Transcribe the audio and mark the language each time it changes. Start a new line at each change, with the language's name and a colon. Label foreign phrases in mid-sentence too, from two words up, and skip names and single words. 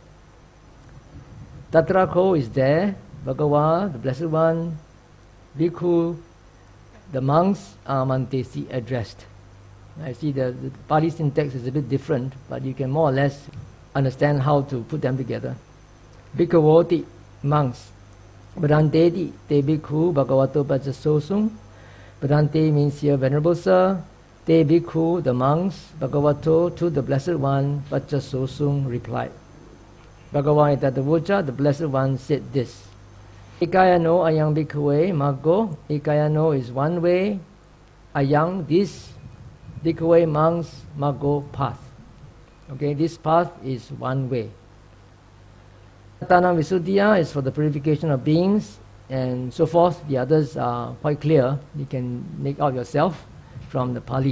English: Tatrako is there, Bhagava, the blessed one, Bhikkhu, the monks are Mantesi addressed. I see the Pali syntax is a bit different, but you can more or less understand how to put them together. Bhikkhavoti, monks.
Pali: Bhadanteti, te bhikkhu, bhagavato pacchasosung.
English: Bhadante means here, Venerable Sir.
Pali: Te bhikkhu,
English: the monks. Bhagavato, to the Blessed One, pacchasosung replied.
Pali: Bhagavan Tadavocha,
English: the Blessed One said this.
Pali: Ekayano ayang bhikkhuve maggo.
English: Ekayano is one way. Ayang, this. Bhikkhuve monks, maggo, path. Okay, this path is one way.
Pali: Satana Visuddhiya
English: is for the purification of beings, and so forth. The others are quite clear. You can make out yourself from the Pali.